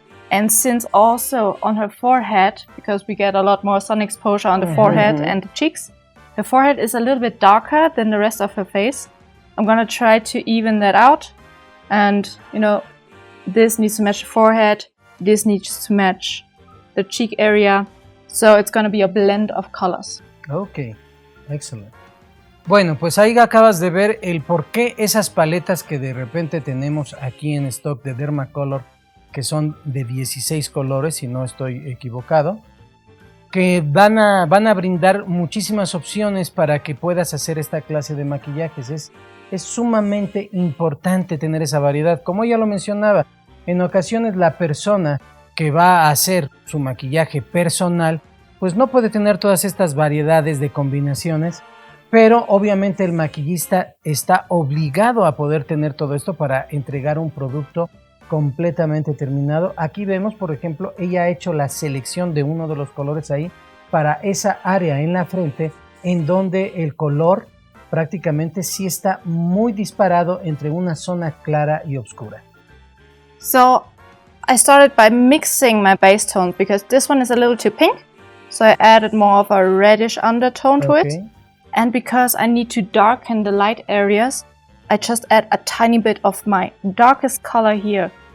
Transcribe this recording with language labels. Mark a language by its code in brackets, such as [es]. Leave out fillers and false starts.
[en] And since also on her forehead, because we get a lot more sun exposure on the forehead and the cheeks, her forehead is a little bit darker than the rest of her face. I'm gonna try to even that out. And, you know, this needs to match the forehead, this needs to match the cheek area. So it's gonna be a blend of colors. [es] Ok, excelente. Bueno, pues ahí acabas de ver el por qué esas paletas que de repente tenemos aquí en stock de Dermacolor, que son de 16 colores, si no estoy equivocado, que van a brindar muchísimas opciones para que puedas hacer esta clase de maquillajes. Es sumamente importante tener esa variedad. Como ella lo mencionaba, en ocasiones la persona que va a hacer su maquillaje personal, pues no puede tener todas estas variedades de combinaciones, pero obviamente el maquillista está obligado a poder tener todo esto para entregar un producto completamente terminado. Aquí vemos, por ejemplo, ella ha hecho la selección de uno de los colores ahí para esa área en la frente en donde el color prácticamente sí está muy disparado entre una zona clara y oscura. [en] So I started by mixing my base tones because this one is a little too pink. So I added more of a reddish undertone to it. And because I need to darken the light areas, I just add a tiny bit of my darkest color here.